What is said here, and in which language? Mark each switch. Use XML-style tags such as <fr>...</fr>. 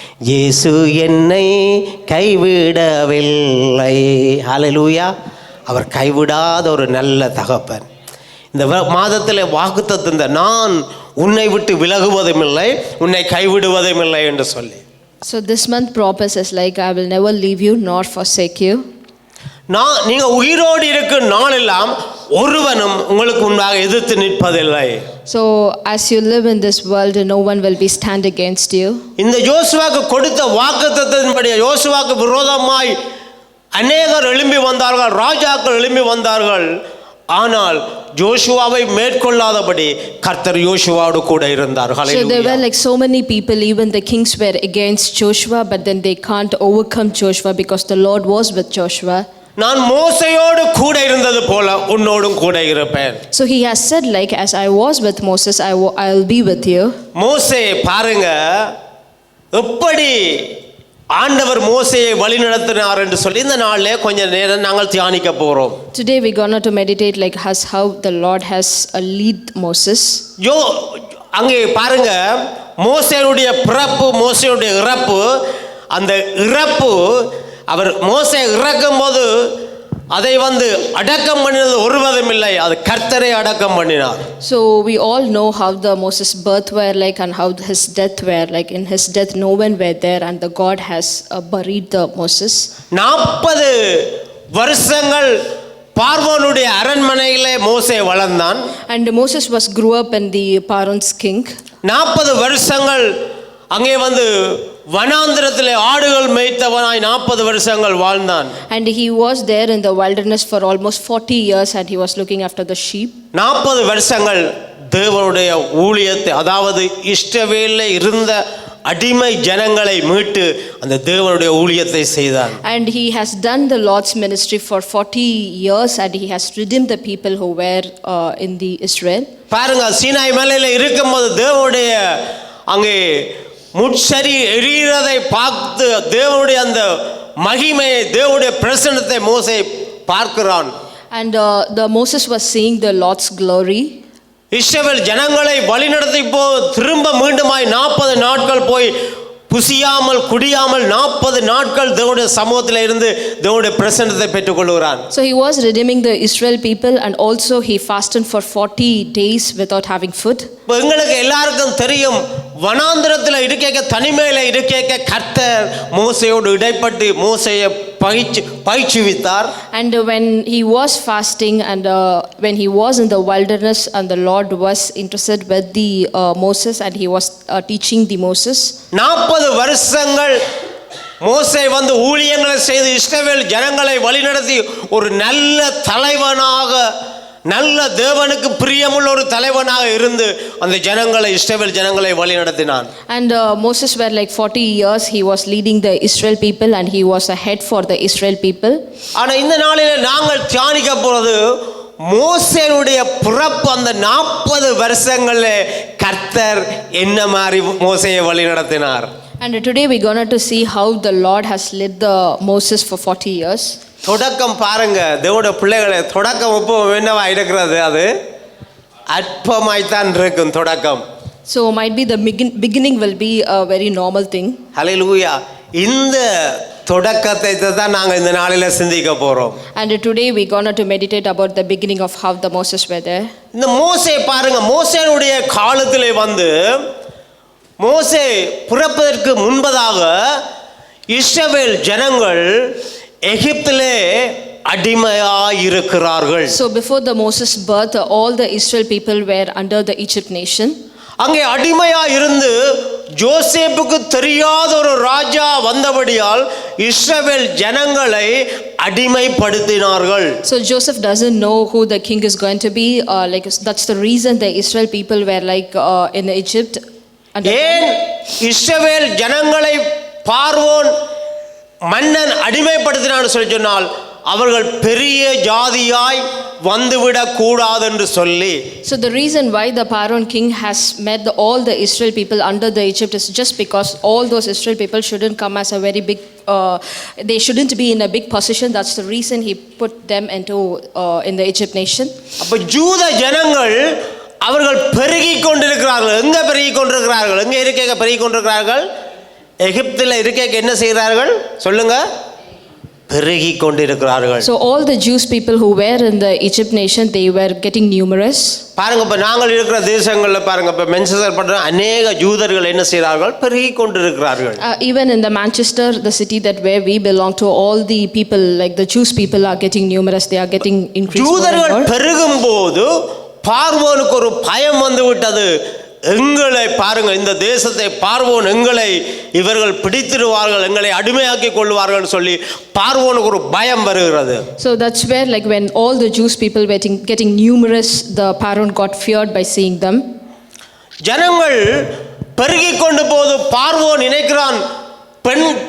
<ta>இயேசு என்னை கைவிடவில்லை. ஹல்லேலூயா. அவர் கைவிடாத ஒரு நல்ல தகப்பன். இந்த மாதத்தில் வாக்குத்தத்தம், நான் உன்னை விட்டு விலகுவதும் இல்லை, உன்னை கைவிடுவதும் இல்லை என்று சொல்லி.</ta> <en>So this month purpose is like, I will never leave you nor forsake you.</en> <ta>நீங்க உயிரோடு இருக்கும் நாளெல்லாம் ஒருவனும் உங்களுக்கு முன்பாக எதிர்த்து நிற்பதில்லை.</ta> <en>So as you live in this world, no one will be stand against you.</en> <ta>இந்த யோசுவாக்கு கொடுத்த வாக்குத்தத்தத்தின்படி யோசுவாக்கு விரோதமாய் அநேகர் எழும்பி வந்தார்கள், ராஜாக்கள் எழும்பி வந்தார்கள். ஆனால் யோசுவாவை மேற்கொள்ளாதபடி கர்த்தர் யோசுவாவோடு கூட இருந்தார்.</ta> <en>So there were like so many people, even the kings were against Joshua, but then they can't overcome Joshua because the Lord was with Joshua.</en> <ta>நான் மோசையோடு கூட இருந்தது போல உன்னோடும் கூட இருப்பேன்.</ta> <en>So he has said, like, as I was with Moses, I'll be with you.</en> <ta>மோசே பாருங்க எப்படி ஆண்டவர் மோசேயை வழிநடத்தினார் என்று சொல்லி இந்த நாளிலே கொஞ்ச நேரம் நாங்கள் தியானிக்க போறோம்.</ta> <en>Today we're going to meditate like how the Lord has lead Moses.</en> <ta>அங்கே பாருங்க மோசேயுடைய பிறப்பு மோசேயுடைய இறப்பு, அந்த இறப்பு அவர் மோசே இறக்கும் போது அதை அடக்கம் பண்ணினது ஒருவரும் இல்லை, அது கர்த்தரே அடக்கம் பண்ணினார்.</ta> <en>So we all know how the Moses birth were like and how his death were like. In his death no one were there and the God has buried the Moses.</en> <ta>40 வருஷங்கள் பார்வோனுடைய அரண்மனையிலே மோசே வளர்ந்தான்.</ta> <en>And Moses grew up in the Pharaoh's king.</en> <ta>40 வருஷங்கள் அங்கே வனாந்திரத்திலே ஆடுகள் மேய்த்தவனாய் 40 வருஷங்கள் வாழ்ந்தான்.</ta> <en>And he was there in the wilderness for almost 40 years and he was looking after the sheep.</en> <ta>40 வருஷங்கள் தேவனுடைய ஊழியத்தை, அதாவது இஸ்ரவேலிலே இருந்த அடிமை ஜனங்களை மீட்டு அந்த தேவனுடைய ஊழியத்தை செய்தான்.</ta> <en>And he has done the Lord's ministry for 40 years and he has redeemed the people who were in the Israel.</en> <ta>பாருங்க, சீனாய் மலையில இருக்கும்போது தேவனுடைய அங்கே முட்சரி எரிகிறதை பார்த்து தேவனுடைய அந்த மகிமையை, தேவனுடைய பிரசன்னத்தை மோசே பார்க்கிறான்.</ta> <en>And the Moses was seeing the Lord's glory.</en> <ta>இஸ்ரவேல் ஜனங்களை வழிநடத்தி திரும்ப மீண்டுமாய் 40 நாட்கள் போய் புசியாமல் குடியாமல் 40 நாட்கள் தேவனுடைய சமூகத்தில் இருந்து தேவனுடைய பிரசன்னத்தை பெற்றுக்கொள்கிறான்.</ta> <en>So he was redeeming the Israel people and also he fasted for 40 days without having food.</en> <ta>எங்களுக்கு எல்லாருக்கும் தெரியும், வனாந்திரத்தில் இருக்க தனிமையில இருக்க கர்த்தர் மோசேயோடு இடைப்பட்டு மோசேயை பயிற்சிவித்தார்.</ta> <en>And when he was fasting and when he was in the wilderness and the Lord was interested with the Moses and he was teaching the Moses.</en> <ta>40 வருஷங்கள் மோசே ஊழியங்களை செய்து இஸ்ரவேல் ஜனங்களை வழிநடத்தி ஒரு நல்ல தலைவனாக, நல்ல தேவனுக்கு பிரியமுள்ள ஒரு தலைவனாக இருந்து அந்த ஜனங்களை இஸ்ரவேல் ஜனங்களை வழிநடத்தினான்.</ta> <en>And Moses were like 40 years he was leading the Israel people and he was a head for the Israel people.</en> <ta>ஆனா இந்த நாளிலே நாங்கள் தியானிக்க போறது மோசேயுடைய பிறப்பு. அந்த 40 வருஷங்களிலே கர்த்தர் என்ன மாதிரி மோசேயை வழிநடத்தினார்.</ta> <en>And today we're going to see how the Lord has led the Moses for 40 years.</en> <ta>தொடக்கம் பாருங்க, தேவனுடைய பிள்ளைகளை தொடக்கம் எப்பவும் என்னவா இருக்கிறது, அது அற்பமாய்த்தான் இருக்கும் தொடக்கம்.</ta> <en>So might be the beginning will be a very normal thing.</en> <ta>ஹல்லேலூயா. இந்த தொடக்கத்தை தான் நாங்கள் இந்த நாளில் சிந்திக்க போறோம்.</ta> <en>And today we're going to meditate about the beginning of how the Moses were there.</en> <ta>இந்த மோசே பாருங்க, மோசேனுடைய காலத்திலே மோசே பிறப்பதற்கு முன்பதாக இஸ்ரவேல் ஜனங்கள் எகிப்திலே அடிமையாயிருக்கிறார்கள்.</ta> <en>So before the Moses birth all the Israel people were under the Egypt nation.</en> <ta>அங்கே அடிமையாயிருந்து ஜோசேப்புக்கு தெரியாத ஒரு ராஜா வந்தபடியால் இஸ்ரவேல் ஜனங்களை அடிமைப்படுத்தினார்கள்.</ta> <en>So Joseph doesn't know who the king is going to be, like that's the reason the Israel people were like in Egypt.</en> <ta>ஏன் இஸ்ரவேல் ஜனங்களை பார்வோன் மன்னன் அடிமைப்படுத்தினான்னு சொல்லி சொன்னால் அவர்கள் பெரிய ஜாதியாய் வந்துவிடக் கூடாது என்று சொல்லி.</ta> <en>So the reason why the Pharaoh king has made all the Israel people under the Egypt is just because all those Israel people shouldn't come as a very big they shouldn't be in a big position. That's the reason he put them into in the Egypt nation.</en> <ta>அப்ப யூத ஜனங்கள் அவர்கள் பெருகிக் கொண்டிருக்கிறார்கள். எங்க பெருகிக் கொண்டிருக்கிறார்கள்? எங்க இருக்க பெருகிக் கொண்டிருக்கிறார்கள்? எகிப்தில் இருக்க என்ன செய்கிறார்கள் சொல்லுங்க? பெருகிக் கொண்டிருக்கிறார்கள்.</ta> <en>So all the Jewish people who were in the Egypt nation they were getting numerous.</en> <ta>பாருங்க, இப்ப நாங்கள் இருக்கிற தேசங்கள்ல பாருங்க, இப்ப மென்செஸ்டர் பண்ற அநேக யூதர்கள் என்ன செய்கிறார்கள்? பெருகிக் கொண்டிருக்கிறார்கள்.</ta> <en>Even in the Manchester, the city that where we belong to, all the people like the Jewish people are getting numerous. They are getting increased.</en> <ta>யூதர்கள் பெருகும்போது பார்வோனுக்கு ஒரு பயம் வந்து விட்டது. எங்களை பாருங்க, இந்த தேசத்தை பார்வோன் எங்களை இவர்கள் பிடித்திடுவார்கள், எங்களை அடிமையாக்கி கொள்வார்கள் சொல்லி பார்வோனுக்கு ஒரு பயம் வருகிறது.</ta> <en>So that's where like when all the Jewish people were getting numerous, the Pharaoh got feared by seeing them.</en> <ta>ஜனங்கள் பெருகிக் கொண்டு போது பார்வோன் நினைக்கிறான், பெண்</ta>